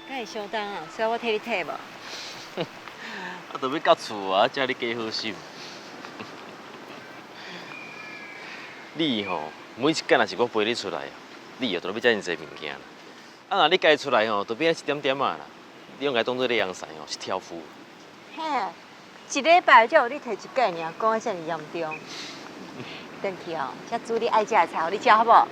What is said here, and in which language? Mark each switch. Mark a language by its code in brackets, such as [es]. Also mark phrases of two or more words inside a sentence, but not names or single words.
[nan] 相当啊，需要我替你摕无？啊，都要到厝啊，才你加好心。你吼，每一间若是我陪你出来，你又都要遮尔济物件。啊，若你家出来吼，就变一点点啊啦。你用来当做你阳伞哦，是挑夫。嘿，一礼拜才有你摕一届尔，讲得遮尔严重。回去哦，才煮你爱食的菜，互你食好无？